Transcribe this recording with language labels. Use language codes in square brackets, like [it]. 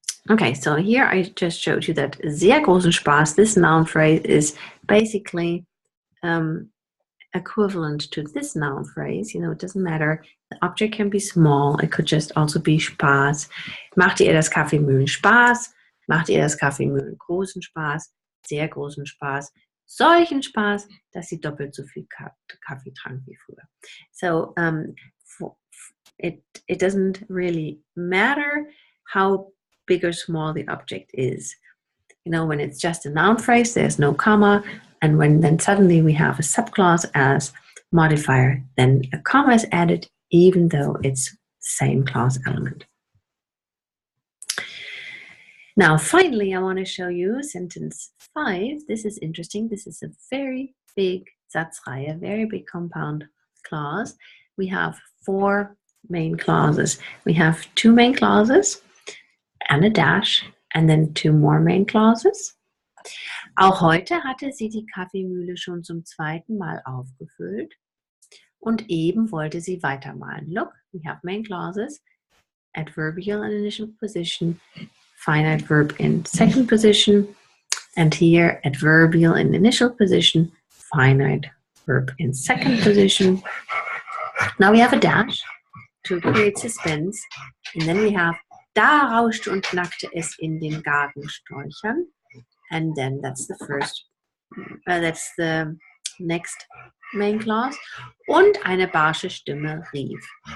[en] Okay, so here I just showed you that [de] sehr großen Spaß, [en] this noun phrase is basically equivalent to this noun phrase. You know, it doesn't matter. The object can be small. It could just also be Spaß. [de] Machte ihr das Kaffeemühlen Spaß? Machte ihr das Kaffeemühlen großen Spaß? Sehr großen Spaß. Solchen Spaß, dass sie doppelt so viel Kaffee trank wie früher. [en] So it doesn't really matter how big or small the object is. You know, when it's just a noun phrase, there's no comma. And when then suddenly we have a subclause as modifier, then a comma is added, even though it's the same clause element. Now, finally, I want to show you sentence 5. This is interesting. This is a very big Satzreihe, a very big compound clause. We have 4 main clauses. We have 2 main clauses and a dash, and then 2 more main clauses. [de] Auch heute hatte sie die Kaffeemühle schon zum 2. Mal aufgefüllt und eben wollte sie weitermalen. [en] Look, we have main clauses, adverbial in initial position, finite verb in second position, and here adverbial in initial position, finite verb in second position. Now we have a dash to create suspense, and then we have [de] da rauschte und knackte es in den Gartensträuchern. [en] And then that's the first, that's the next main clause. [de] Und eine barsche Stimme rief.